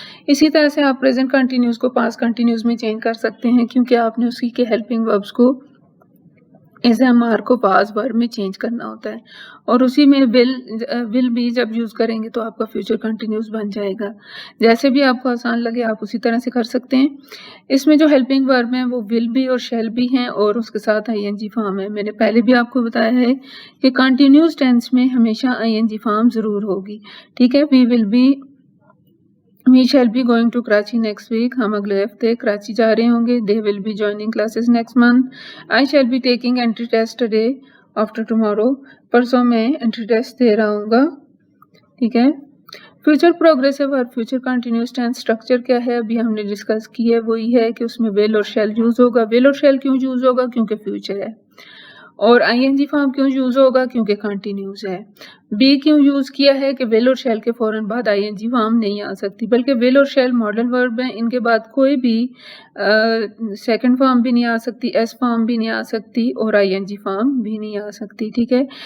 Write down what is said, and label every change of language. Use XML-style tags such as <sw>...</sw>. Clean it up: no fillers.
<ur>اسی طرح سے آپ پریزنٹ کنٹینیوس کو پاس کنٹینیوس میں چینج کر سکتے ہیں، کیونکہ آپ نے اسی کے ہیلپنگ وربس کو ایز ایم آر کو پاس ورب میں چینج کرنا ہوتا ہے، اور اسی میں ول بھی جب یوز کریں گے تو آپ کا فیوچر کنٹینیوس بن جائے گا. جیسے بھی آپ کو آسان لگے آپ اسی طرح سے کر سکتے ہیں. اس میں جو ہیلپنگ ورب ہیں وہ ول بھی اور شیل بھی ہیں، اور اس کے ساتھ آئی این جی فارم ہے. میں نے پہلے بھی آپ کو بتایا ہے کہ کنٹینیوس ٹینس میں ہمیشہ آئی این جی فارم ضرور ہوگی، ٹھیک ہے.</ur> <en>We shall be going to Karachi next week.</en> <ur>ہم اگلے ہفتے کراچی جا رہے ہوں گے.</ur> <en>They will be joining classes next month. I shall be taking entry test today after tomorrow.</en> <ur>پرسوں میں entry test دے رہا ہوں گا، ٹھیک ہے. فیوچر پروگریسو اور فیوچر کنٹینیوس ٹینس اسٹرکچر کیا ہے ابھی ہم نے ڈسکس کی ہے. وہی ہے کہ اس میں ول اور شیل یوز ہوگا. ول اور شیل کیوں یوز ہوگا؟ کیونکہ فیوچر ہے. اور آئی این جی فارم کیوں یوز ہوگا؟ کیونکہ کنٹینیوس ہے. بی کیوں یوز کیا ہے کہ ول اور شیل کے فوراً بعد آئی این جی فارم نہیں آ سکتی، بلکہ ول اور شیل ماڈل ورب ہیں، ان کے بعد کوئی بھی سیکنڈ فارم بھی نہیں آ سکتی، ایس فارم بھی نہیں آ سکتی، اور آئی این جی فارم بھی نہیں آ سکتی، ٹھیک ہے.</ur>